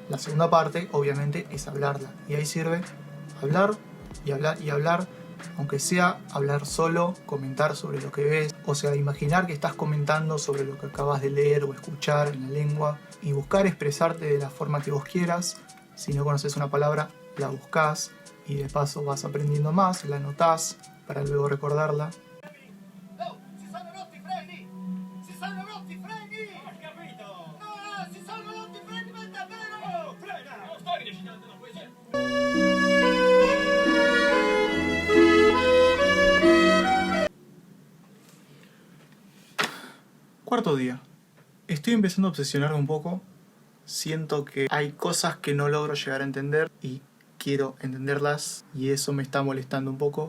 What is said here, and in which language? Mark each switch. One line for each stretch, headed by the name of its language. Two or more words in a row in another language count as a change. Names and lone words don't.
Spanish: La segunda parte, obviamente, es hablarla. Y ahí sirve hablar y hablar y hablar, aunque sea hablar solo, comentar sobre lo que ves, o sea, imaginar que estás comentando sobre lo que acabas de leer o escuchar en la lengua y buscar expresarte de la forma que vos quieras. Si no conoces una palabra, la buscas y de paso vas aprendiendo más, la anotás para luego recordarla.
Italian: Oh, si sono rotti i freni! Si sono rotti i freni! Ho capito! No, si sono rotti i freni, ma davvero! Oh, frena! Non sto recitando una poesia!
Spanish: Cuarto día. Estoy empezando a obsesionarme un poco. Siento que hay cosas que no logro llegar a entender y quiero entenderlas y eso me está molestando un poco.